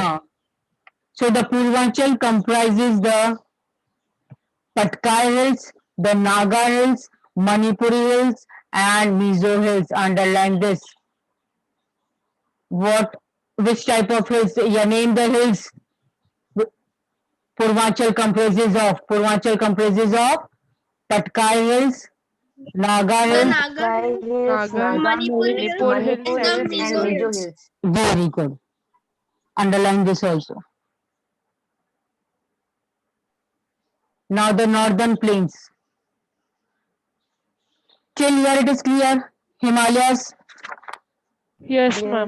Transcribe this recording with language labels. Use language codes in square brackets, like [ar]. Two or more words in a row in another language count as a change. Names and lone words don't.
[en] Huh. So the Purvanchal comprises the Patkai Hills, the Naga Hills, Manipuri Hills, and Mizo Hills. Underline this. Which type of hills? You name the hills. Purvanchal comprises of. Purvanchal comprises of Patkai Hills, Naga The Hills. Naga Sky Hills, hills, Naga Naga Manipur hills, Hills, Manipur Hills Manipur and and the hills, Mizo and Mizo Mizo Hills. hills. Very good. Underline this also. Now the northern plains. Till here it is clear. Himalayas, Yes, ma'am.